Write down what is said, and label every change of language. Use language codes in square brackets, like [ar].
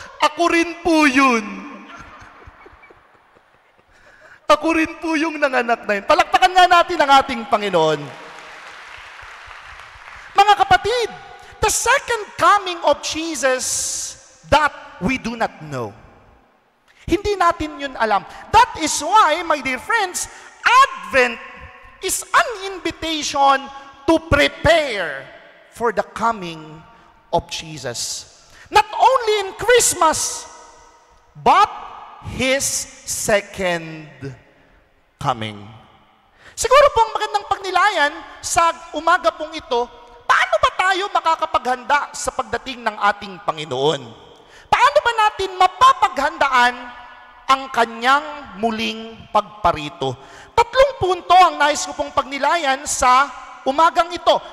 [tl] Ako rin po yun. Ako rin po yung nanganak na yun. Palakpakan nga natin ang ating Panginoon. Mga kapatid, [en] the second coming of Jesus that we do not know. [tl] Hindi natin yun alam. [en] That is why, my dear friends, Advent is an invitation to prepare for the coming of Jesus. Not only in Christmas, but His second coming. [tl] Siguro po ang magandang pagnilayan sa umaga pong ito, paano ba tayo makakapaghanda sa pagdating ng ating Panginoon? Paano ba natin mapapaghandaan ang kanyang muling pagparito? 3 punto ang nais ko pong pagnilayan sa umagang ito.